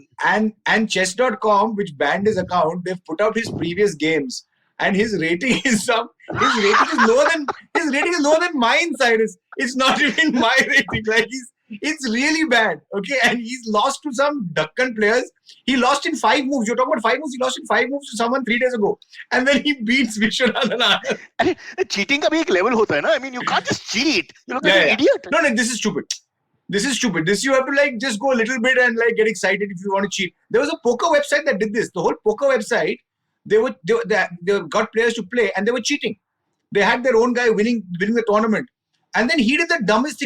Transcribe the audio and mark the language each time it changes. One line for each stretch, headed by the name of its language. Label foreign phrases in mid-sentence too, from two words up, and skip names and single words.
English: and chess.com, which banned his account, they've put out his previous games, and his rating is lower than mine, Cyrus. It's not even my rating. Like it's really bad. Okay, and he's lost to some Dakkan players. He lost in 5 moves. You're talking about 5 moves. He lost in 5 moves to someone 3 days ago, and then he beats Vishwanathan.
Hindi: Cheating का भी एक level होता है ना.
English: I mean, you can't just cheat. You look like an idiot. No, this is stupid. This you have to like just go a little bit and like get excited if you want to cheat. There was a poker website that did this. The whole poker website, they got players to play and they were cheating. They had their own guy winning the tournament. And then he did the dumbest thing.